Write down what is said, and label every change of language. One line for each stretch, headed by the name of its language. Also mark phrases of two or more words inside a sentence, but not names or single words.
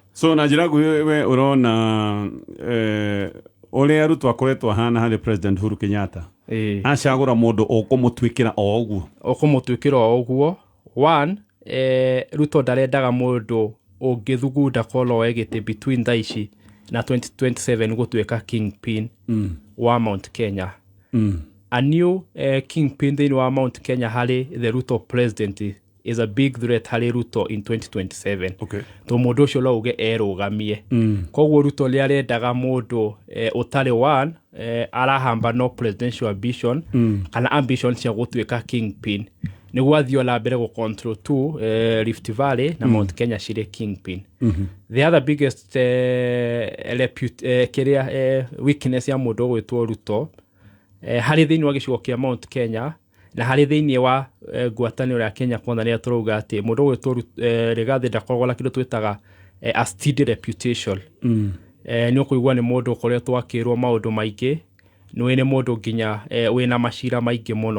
Kikuyu: So na njĩra nguhĩ we ũrona ũrĩa Ruto akoretwo ahana harĩ President Uhuru Kenyatta acagũra mũndũ ũkũmũtuĩkĩra o ũguo one Ruto ndarendaga mũndũ ũngĩthugunda kolo egĩtĩ between thaici na 2027 gũtuĩka kingpin wa Mount Kenya.
English: A new kingpin
Kikuyu: thĩinĩ wa Mount Kenya harĩ
English: the Ruto president is a big threat harĩ Ruto in 2027. Okay.
Kikuyu: To mũndũ ũcio no uge erũgamie. Koguo Ruto nĩ arendaga mũndũ ũtarĩ one arahamba no
English: presidential ambition
Kikuyu: kana ambition cia gũtuĩka kingpin. Nĩguo athiĩ na mbere gũ-control tu Rift Valley na Mount Kenya cirĩ kingpin.
English: The other biggest weakness
Kikuyu: ya mũndũ ũgwĩtwo Ruto harĩ thĩinĩ wa gĩcigo kĩa Mount Kenya na harĩ thĩinĩ wa ngwatanĩro ya Kenya Kwanza nĩ tũrauga atĩ mũndũ ũgwĩtwo Rigathi ndakoragwo na kĩndũ twĩtaga
English: a steady reputation.
Kikuyu: Nĩ ũkũigua nĩ mũndũ ũkoretwo akĩrwo maũndũ maingĩ nĩ mũndũ nginya wĩna macira maingĩ mũno.